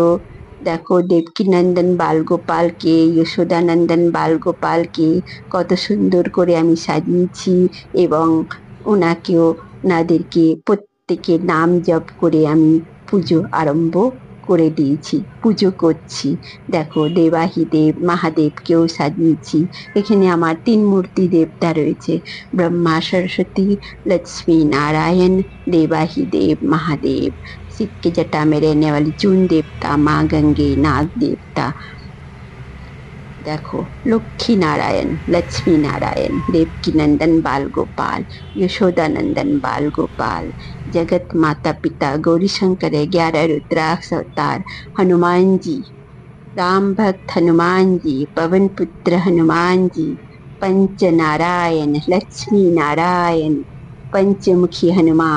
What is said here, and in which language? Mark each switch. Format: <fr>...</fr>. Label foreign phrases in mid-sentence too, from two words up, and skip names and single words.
<bn>দেখো দেবকীনন্দন বালগোপালকে, যশোদানন্দন বালগোপালকে কত সুন্দর করে আমি সাজিয়েছি এবং ওনাকেও ওনাদেরকে প্রত্যেকে নাম জপ করে আমি পুজো আরম্ভ করে দিয়েছি, পুজো করছি। দেখো দেবাহিদেব মহাদেবকেও সাজিয়েছি। এখানে আমার 3 মূর্তি দেবতা রয়েছে,</bn> <hi>ब्रह्मा सरस्वती लक्ष्मी नारायण देवाहिदेव महादेव। शिव के जटा में रहने वाली चून देवता माँ गंगे, नाग देवता। देखो लक्ष्मी नारायण, लक्ष्मी नारायण, देवकी नंदन बाल गोपाल, यशोदानंदन बाल गोपाल, जगत माता पिता गौरी शंकर, 11 रुद्राक्ष अवतार, हनुमान जी, राम भक्त हनुमान जी, पवन पुत्र हनुमान जी, पंच नारायण, लक्ष्मी नारायण, पंचमुखी हनुमान।</hi>